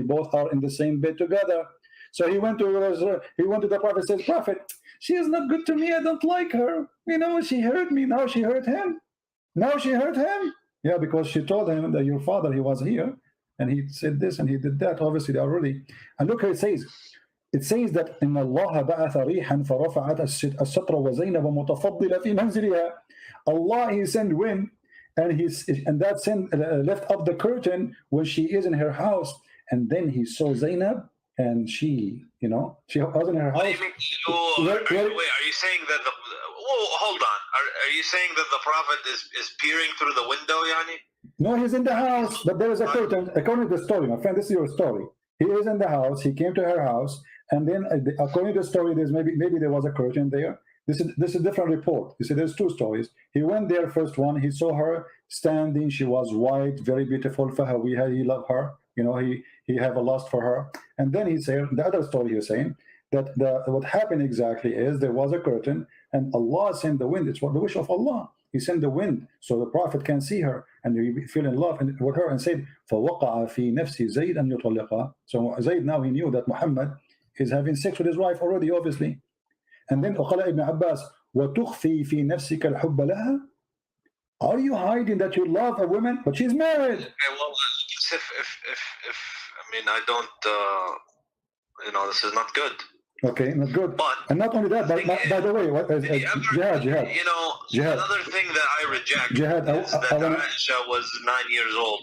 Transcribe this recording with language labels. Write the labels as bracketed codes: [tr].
[en] Both are in the same bed together. So he went to the Prophet, says, Prophet, she is not good to me. I don't like her. She hurt me. Now she hurt him. Yeah, because she told him that your father, he was here, and he said this and he did that. Obviously, they already. And look how it says. It says that [ar] إن الله بعث ريحا فرفعت الستر وزينب متفضلة في منزلها. [en] Allah, he sent wind, and that sent left up the curtain when she is in her house, and then he saw Zainab. And she was in her house. Wait, are you saying that hold on. Are you saying that the Prophet is peering through the window, Yani? No, he's in the house, but there is a curtain. According to the story, my friend, this is your story. He is in the house. He came to her house, and then according to the story, there's maybe there was a curtain there. This is a different report. You see, there's two stories. He went there, first one. He saw her standing. She was white, very beautiful. He loved her. He have a lust for her. And then he said, the other story he's saying, that what happened exactly is there was a curtain, and Allah sent the wind. It's what the wish of Allah. He sent the wind so the Prophet can see her, and he fell in love with her, and said, [ar] فَوَقَعَ فِي نَفْسِ زَيْدْ أَنْ يُطَلِّقَهَا. [en] So Zayd, now he knew that Muhammad is having sex with his wife already, obviously. And then [ar] وقال Ibn Abbas, وَتُخْفِي فِي نَفْسِكَ الْحُبَّ لَهَا. [en] Are you hiding that you love a woman, but she's married? Okay, well, if I don't, this is not good. Okay, not good. But and not only that, by the way, Jihad. Another thing that I reject is that Aisha was 9 years old.